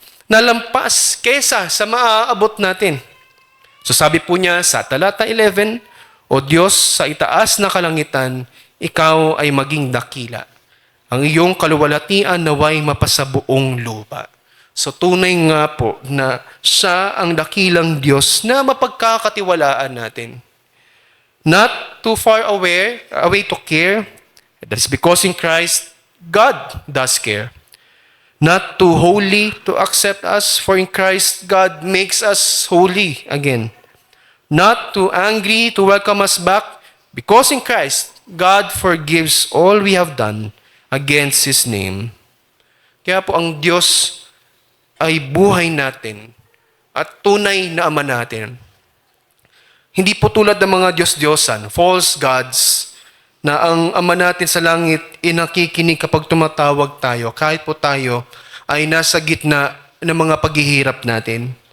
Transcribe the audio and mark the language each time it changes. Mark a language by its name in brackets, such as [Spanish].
[Filipino] Na lampas kesa sa maaabot natin. So sabi po niya sa talata 11, O Diyos, sa itaas na kalangitan, ikaw ay maging dakila. Ang iyong kaluwalhatian naway mapasabuong lupa. So tunay nga po na siya ang dakilang Diyos na mapagkakatiwalaan natin. [English] Not too far away to care. That is because in Christ, God does care. Not too holy to accept us, for in Christ, God makes us holy again. Not too angry to welcome us back, because in Christ, God forgives all we have done against His name. [Filipino] Kaya po ang Diyos ay buhay natin at tunay na Ama natin. Hindi po tulad ng mga Diyos-Diyosan, false gods, na ang Ama natin sa langit inakikinig kapag tumatawag tayo, kahit po tayo ay nasa gitna ng mga paghihirap natin.